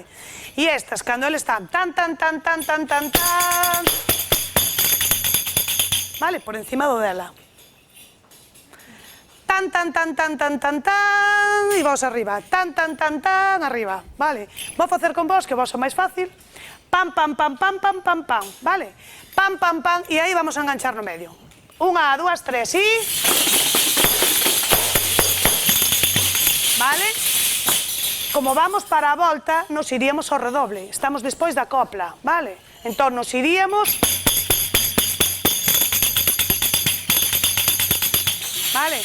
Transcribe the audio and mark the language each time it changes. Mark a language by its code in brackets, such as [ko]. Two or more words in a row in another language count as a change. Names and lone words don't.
[gl] E estas, cando eles están tan, tan, tan, tan, tan, tan, tan, vale? Por encima do dela. Tan, tan, tan, tan, tan, tan, tan, e vos arriba, tan, tan, tan, tan, arriba, vale? Vou facer con vos, que vos é máis fácil, pam, pam, pam, pam, pam, pam, pam, vale? Pam, pam, pam, e aí vamos a enganchar no medio. 1, 2, 3, e... Vale? Como vamos para a volta, nos iríamos ao redoble, estamos despois da copla, vale? Entón, nos iríamos... Vale?